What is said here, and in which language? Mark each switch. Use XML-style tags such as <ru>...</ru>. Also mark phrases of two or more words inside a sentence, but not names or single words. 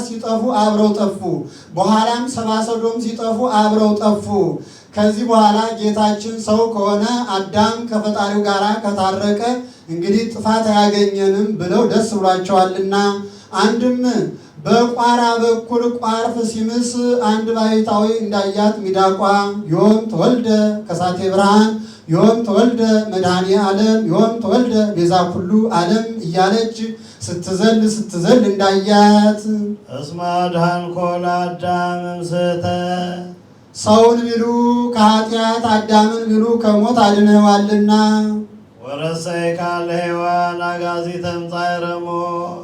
<am>ሲጠፉ አብረው ጠፉ። በኋላም ሰብአ ሰዶም ሲጠፉ አብረው ጠፉ። ከዚህ በኋላ ጌታችን ሰው ከሆነ አዳም ከፈጣሪው ጋር ከታረቀ እንግዲህ ጥፋት አያገኘንም ብለው ደስ ብሏቸዋልና አንድም በቋራ በኩል ቋርፍ ሲምስ አንድ ባሕታዊ እንዳያት ሚዳቋ</am> <gez>ዮም ተወልደ ከሳቴ ብርሃን ዮም ተወልደ መድኃኔ ዓለም ዮም ተወልደ ቤዛ ኩሉ ዓለም</gez> <am>እያለች ስትዘል እንዳያት</am> <gez>እስመ አድኃንኮ ለአዳም እምስሕተ</gez> <am>ሰውን ቢሉ ከኃጢአት አዳምን ቢሉ ከሞት አድነዋልና</am> <gez>ወረሰይካ ለሔዋን አግዓዚተ እምጻዕረ ሞት</gez>